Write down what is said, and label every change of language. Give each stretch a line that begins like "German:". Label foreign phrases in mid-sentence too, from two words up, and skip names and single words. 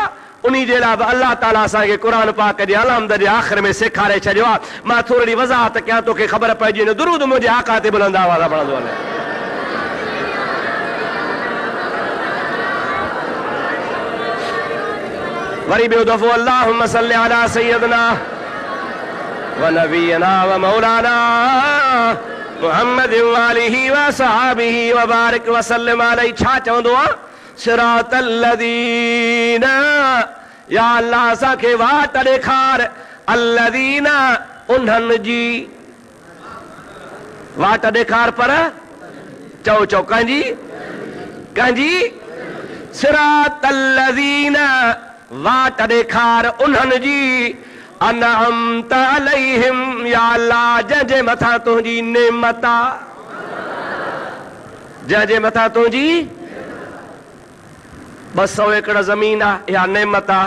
Sindhi: उन्ही जे लाइ बि अल्लाह ताला असांखे क़ुरान पाक जे अलहम्द जे आख़िर में सेखारे छॾियो आहे। मां थोरी वज़ाहत कयां, तोखे ख़बर पइजी वञे। दुरूद मुंहिंजे आका ते बुलंद आवाज़ पढ़ंदो वञे। वरी ॿियो दफ़ो
Arabic: اللهم صل على سيدنا و نبينا و مولانا محمد و آله و صحابه و بارك و سلم عليه.
Sindhi: छा चवंदो आहे?
Arabic: صراط الذين,
Sindhi: या अल्लाह असांखे वाट ॾेखार, अल्लज़ीना उन्हनि जी वाट ॾेखार, पर चओ चओ कंहिंजी? कंहिंजी?
Arabic: صراط الذين,
Sindhi: वाट ॾेखार उन्हनि जी
Arabic: أنعمت عليهم,
Sindhi: या अल्लाह जंहिंजे मथां तुंहिंजी नेमत आहे, जंहिंजे मथां तुंहिंजी 200 एकड़ ज़मीन आहे, इहा नेमत आहे।